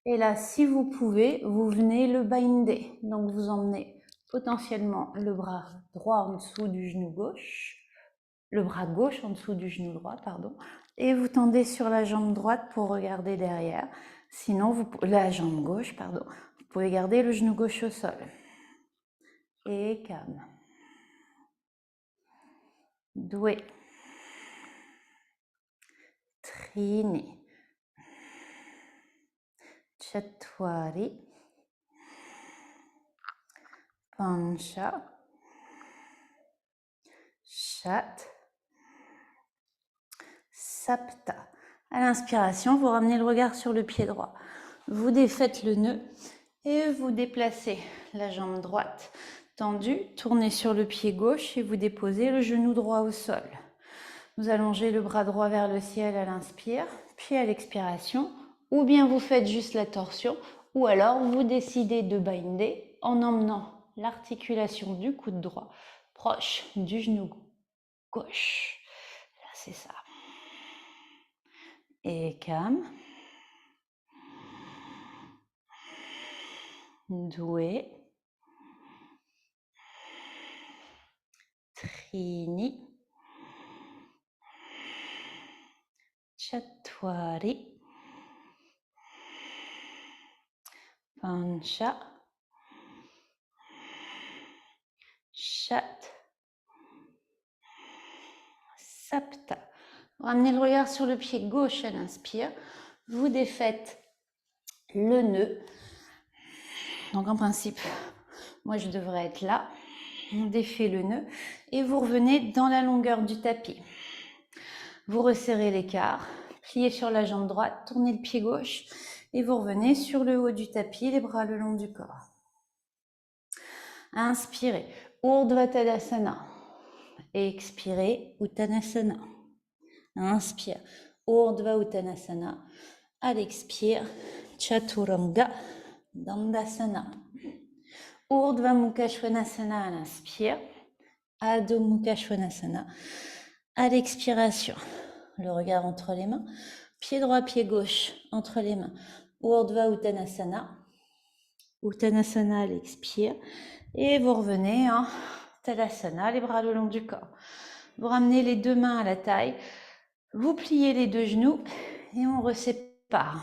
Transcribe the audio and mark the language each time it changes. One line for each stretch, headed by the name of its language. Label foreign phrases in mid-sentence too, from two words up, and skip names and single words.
French: Et là, si vous pouvez, vous venez le binder. Donc, vous emmenez potentiellement le bras droit en dessous du genou gauche, le bras gauche en dessous du genou droit, pardon, et vous tendez sur la jambe droite pour regarder derrière. Sinon, la jambe gauche, pardon, vous pouvez garder le genou gauche au sol. Et calme. Doué. Trini. Chatwari. Pancha. Chat. Sapta. À l'inspiration, vous ramenez le regard sur le pied droit. Vous défaites le nœud et vous déplacez la jambe droite tendue, tournez sur le pied gauche et vous déposez le genou droit au sol. Vous allongez le bras droit vers le ciel à l'inspire, puis à l'expiration, ou bien vous faites juste la torsion, ou alors vous décidez de binder en emmenant l'articulation du coude droit proche du genou gauche. Là, c'est ça. Et calme. Doué. Trini. Chatwari. Pancha. Chat. Sapta. Ramenez le regard sur le pied gauche à l'inspire. Vous défaites le nœud. Donc en principe, moi je devrais être là. On défait le nœud et vous revenez dans la longueur du tapis. Vous resserrez l'écart, pliez sur la jambe droite, tournez le pied gauche et vous revenez sur le haut du tapis, les bras le long du corps. Inspirez, Urdhva Tadasana. Expirez, Uttanasana. Inspire, Urdhva Uttanasana. À l'expire, Chaturanga Dandasana. Urdhva Mukha Svanasana à l'inspire. Adho Mukha Svanasana. À l'expiration, le regard entre les mains. Pied droit, pied gauche entre les mains. Urdhva Uttanasana. Uttanasana à l'expire. Et vous revenez en Tadasana, les bras le long du corps. Vous ramenez les deux mains à la taille. Vous pliez les deux genoux et on resépare.